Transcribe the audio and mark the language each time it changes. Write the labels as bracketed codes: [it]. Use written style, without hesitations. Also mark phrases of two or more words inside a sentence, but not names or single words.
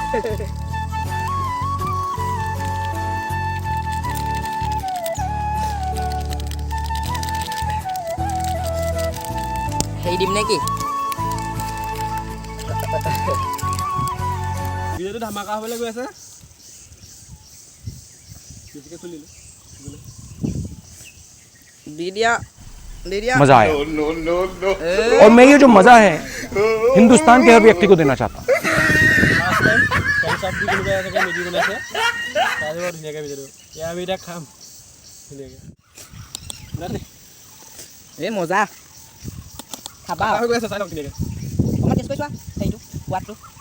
[as] হেৰি দিম নে কি? ভিডিঅ'টো ধামাকা হ'বলৈ গৈ আছে। দি দিয়া [hi] मजा आया। [en] No, no, no. [hi] और मैं ये जो मजा है हिंदुस्तान के हर व्यक्ति को देना चाहता हूँ। [as] এই মজা খাবা। অকণমান টেষ্ট কৰি চোৱা হেৰিটো সোৱাদটো।